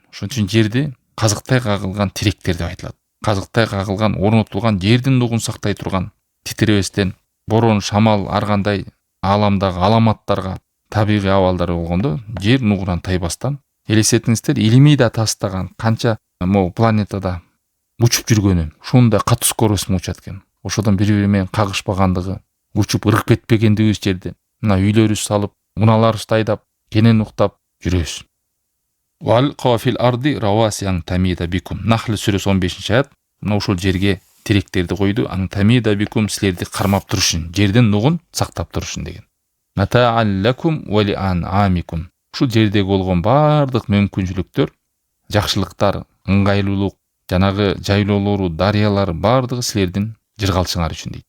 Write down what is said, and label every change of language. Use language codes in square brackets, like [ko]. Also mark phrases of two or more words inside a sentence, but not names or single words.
[ky] Ошон үчүн жерди казыктай кагылган тиректер деп айтылат. Казыктай кагылган, орнотулган, жердин нугун сактай турган, титиребестен, борон, шамал, ар кандай ааламдагы аламаттарга, табигый абалдар болгондо жер нугунан тайбастан, элестетиңиздер, илимий да тастаган канча могу планетада учуп жүргөнү, ушундай катуу скорость менен учат экен. Ошодон бири-бири менен кагышпагандыгы, учуп ыргып кетпегендигибиз жерде. Мына үйлөрүбүз салып, уналарыбызды айдап, кенен уктап жүрөбүз. [ar] وألقى في الأرض رواسي أن تميد بكم. [ky] Нахл сүрөсү 15 аят. Мына ушул жерге тиректерди койду, [ar] أن تميد بكم, [ky] силерди кармап турушун, жердин нугун сактап турушун деген. [ar] متاعا لكم ولأنعامكم. [ky] Ушул жердеги болгон бардык мүмкүнчүлүктөр, жакшылыктар, ыңгайлуулук, жанагы жайлоолору, дарыялары бардыгы силердин жыргалышыңар үчүн дейт.